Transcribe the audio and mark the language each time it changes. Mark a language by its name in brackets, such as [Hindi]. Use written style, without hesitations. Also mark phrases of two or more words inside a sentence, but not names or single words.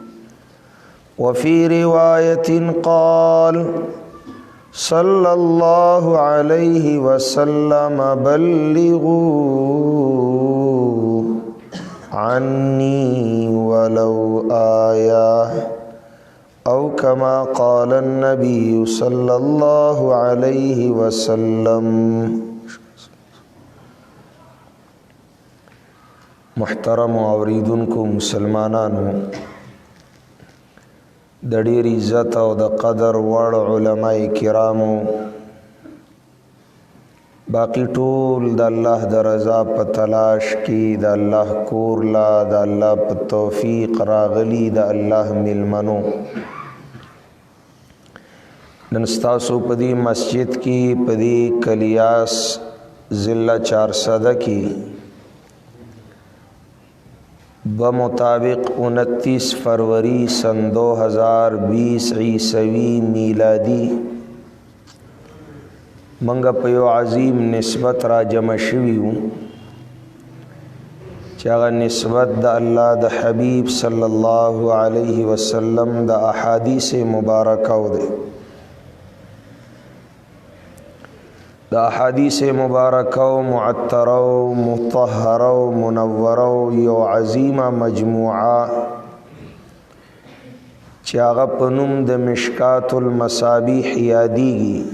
[Arabic] وفي رواية قال صلى الله عليه وسلم: بلغوا عني ولو آية، أو كما قال النبي صلى الله عليه وسلم. [Pashto] محترم اوریدونکو مسلمانانو، د ډېر عزت او د قدر وړ علماء کرامو، باقی ټول د الله د رضا په تلاش کې د الله کور لا د الله په توفیق راغلي د الله ملمنو. نن ستاسو په دې مسجد کې په دې کلیاس ضلع چارسدہ کې بمطابق 29 فروری سن 2020 عیسوی میلادی منګه په یو عظیم نسبت را جمع شوي وو چې هغه نسبت د الله د حبیب [Arabic] صلی الله علیه وسلم [Pashto] د [Arabic] احادیث مبارکه [Pashto] و دی. د [Arabic] احادیث مبارکه و معطره و مطهره و منوره [Pashto] و یو عظیمه مجموعه چې هغه په نوم د مشکات المصابیح یادیږي.